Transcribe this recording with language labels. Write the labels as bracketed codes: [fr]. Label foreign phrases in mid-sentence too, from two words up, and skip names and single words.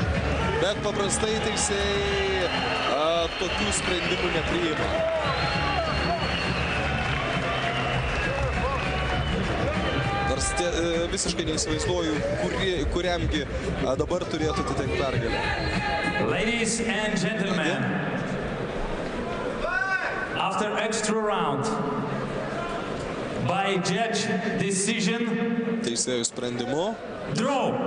[lt] Bet paprastai teisėjai tokių sprendimų nepriima. Nors visiškai neįsivaizduoju, kuriamgi dabar turėtų atitekti pergalę. [en] Ladies and gentlemen, after extra round, by judge decision, [lt] teisėjų sprendimu, [en] draw.